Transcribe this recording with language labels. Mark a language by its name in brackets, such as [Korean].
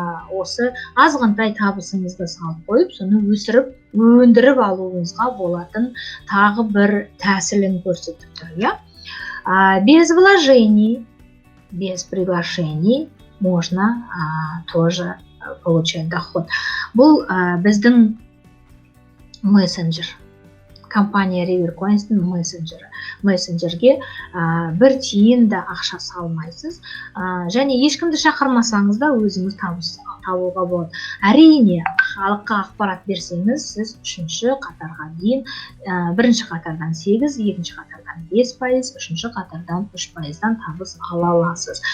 [Kazakh] осы азғантай табысыңызды салып қойып, соны өндіріп алуыңызға болатын тағы бір тәсілін көрсетіп тұр. [Russian] Без вложений, без приглашений можно тоже получать доход. [Kazakh] Бұл біздің мессенджер, компания River Coins'тің мессенджерге 1 тиын да ақша салмайсыз, және ешкімді шақырмасаңыз да өзіңіз табыс табуға болады. Әрине, халыққа ақпарат берсеңіз, сіз 3-ші қатарға дейін, 1-ші қатардан 8, 2-ші қатардан 5%, 3-ші қатардан 3%-дан табыс ала аласыз.